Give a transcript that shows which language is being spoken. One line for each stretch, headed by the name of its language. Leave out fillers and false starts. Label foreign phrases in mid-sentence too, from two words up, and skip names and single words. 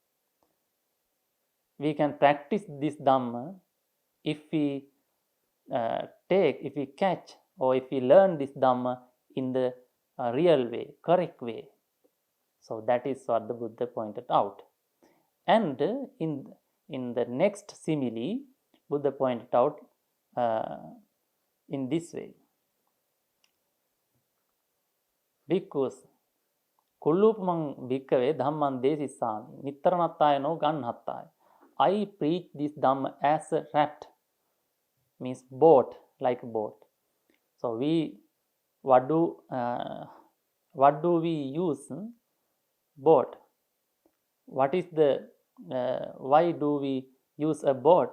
English: We can practice this Dhamma if we catch or if we learn this Dhamma in the real way, correct way. So that is what the Buddha pointed out. And in the next simile, Buddha pointed out in this way. Bhikkhus,
Pali: kullupamang bhikkhave dhamman desissami, nittaranatthaya no ganhattaya.
English: I preach this Dhamma as a raft, means boat, like a boat. So what do we use? Boat. What is the why do we use a boat?